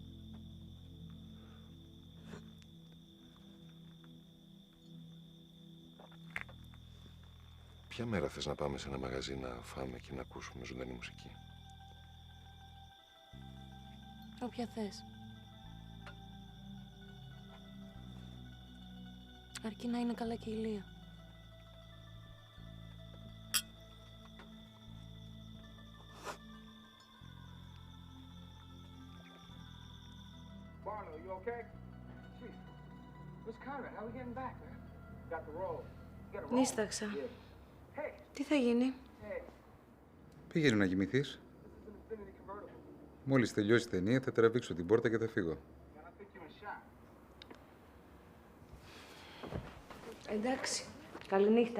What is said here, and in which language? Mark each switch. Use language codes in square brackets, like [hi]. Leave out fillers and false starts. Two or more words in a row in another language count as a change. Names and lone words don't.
[el] Ποια μέρα θες να πάμε σε ένα μαγαζί να φάμε και να ακούσουμε ζωντανή μουσική? Όποια θες. Αρκεί να είναι καλά και η Ηλία. [en] Barlow, you okay? Chief, where's Conrad? How are we getting back, man? Got the roll. You got a roll? [el] Νίσταξα. Τι θα γίνει? Πήγαινε να κοιμηθείς. Μόλις τελειώσει η ταινία θα τραβήξω την πόρτα και θα φύγω. Εντάξει. Καληνύχτα.